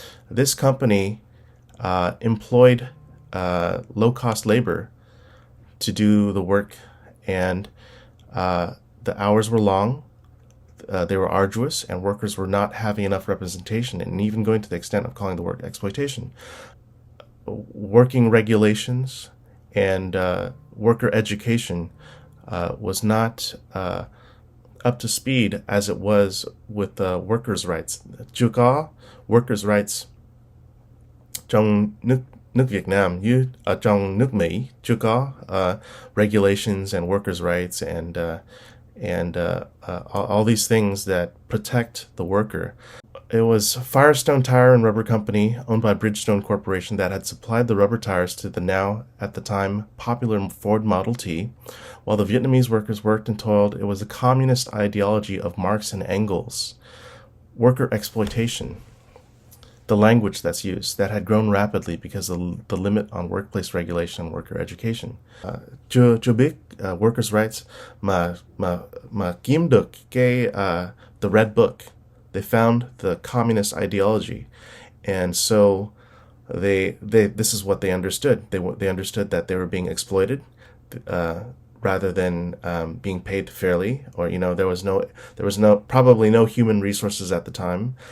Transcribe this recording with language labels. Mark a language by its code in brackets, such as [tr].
[en] This company employed low-cost labor to do the work, and the hours were long, they were arduous, and workers were not having enough representation, and even going to the extent of calling the work exploitation. Working regulations and worker education was not up to speed as it was with workers' rights. [vi] Chưa có [en] workers' rights [vi] trong nước Việt Nam như ở trong nước Mỹ. Chưa có [en] regulations and workers' rights and all these things that protect the worker. It was Firestone Tire and Rubber Company, owned by Bridgestone Corporation, that had supplied the rubber tires to the now, at the time, popular Ford Model T. While the Vietnamese workers worked and toiled, it was the communist ideology of Marx and Engels, worker exploitation, the language that's used, that had grown rapidly because of the limit on workplace regulation and worker education. [vi] Chưa biết [en] workers' rights [vi] mà kiếm được [en] the Red Book. They found the communist ideology, and so this is what they understood. They understood that they were being exploited rather than being paid fairly, or there was probably no human resources at the time.